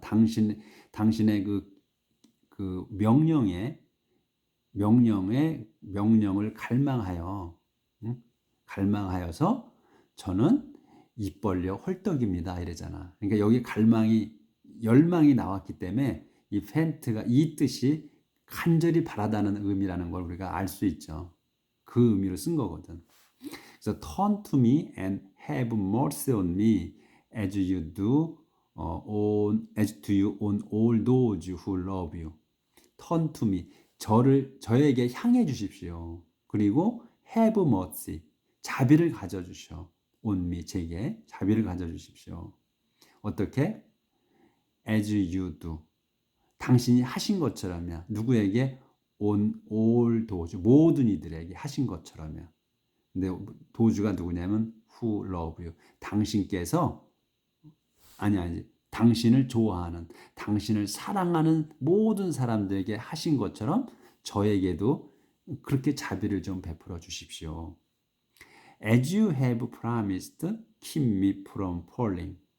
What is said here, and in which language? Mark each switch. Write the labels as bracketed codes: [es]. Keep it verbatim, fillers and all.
[ko] 당신 당신의 그 그 명령에 명령에 명령을 갈망하여 응? 갈망하여서 저는 입 벌려 헐떡입니다 이러잖아. 그러니까 여기 갈망이 열망이 나왔기 때문에 이 팬트가 이 뜻이 간절히 바라다는 의미라는 걸 우리가 알 수 있죠. 그 의미로 쓴 거거든. 그래서 [en] turn to me and have mercy on me as you do 어, on as to you on all those who love you. turn to me. [ko] 저를 저에게 향해 주십시오. 그리고 [en] have mercy. [ko] 자비를 가져 주시오. [en] on me [ko] 제게 자비를 가져 주십시오. 어떻게? [en] as you do. [ko] 당신이 하신 것처럼이야. 누구에게? [en] on all those [ko] 모든 이들에게 하신 것처럼이야. 근데 도주가 누구냐면 [en] who love you. [ko] 당신께서 아니 아니 당신을 좋아하는 당신을 사랑하는 모든 사람들에게 하신 것처럼 저에게도 그렇게 자비를 좀 베풀어 주십시오. [en] As you have promised, keep me from falling.